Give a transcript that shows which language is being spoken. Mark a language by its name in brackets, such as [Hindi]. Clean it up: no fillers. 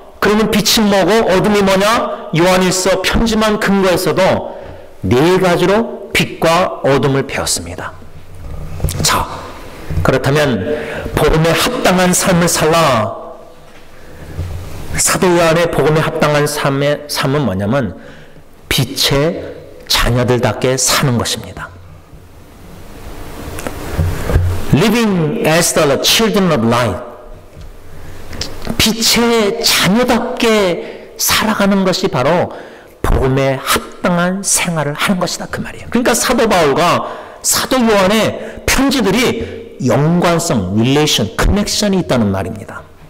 [Korean] 그러면 빛이 뭐고 어둠이 뭐냐? 요한일서 편지만 근거해서도 4가지로 빛과 어둠을 배웠습니다. 자, 그렇다면 복음에 합당한 삶을 살라. 사도 요한의 복음에 합당한 삶은 뭐냐면 빛의 자녀들답게 사는 것입니다. [English] Living as the children of light. [Korean] 빛의 자녀답게 살아가는 것이 바로 복음에 합당한 생활을 하는 것이다 그 말이에요. 그러니까 사도 바울과 사도 요한의 편지들이 연관성, relation, connection이 있다는 말입니다.